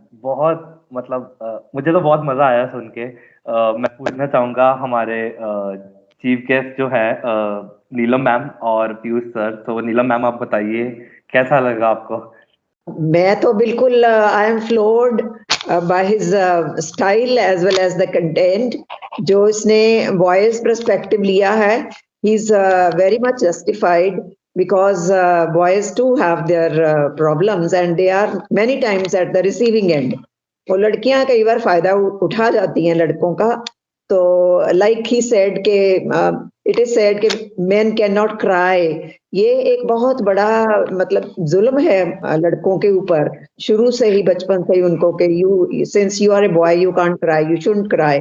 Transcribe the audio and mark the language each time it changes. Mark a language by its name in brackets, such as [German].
[Hindi] बहुत मतलब मुझे तो बहुत मजा आया सुन के। मैं पूछना चाहूंगा हमारे चीफ गेस्ट जो है नीलम मैम और पीयूष सर। तो नीलम मैम आप बताइए कैसा लगा आपको? मैं तो बिल्कुल [English] I am floored by his style as well as the content. [Hindi] जो इसने वॉइस पर्सपेक्टिव लिया है, [English] He is very much justified because boys too have their problems and they are many times at the receiving end. [Hindi] वो लड़कियां कई बार फायदा उठा जाती हैं लड़कों का। तो [English] like he said के it is said [Hindi] कि [English] men cannot cry। [Hindi] ये एक बहुत बड़ा मतलब जुल्म है लड़कों के ऊपर, शुरू से ही बचपन से ही उनको कि [English] You since you are a boy you can't cry, you shouldn't cry.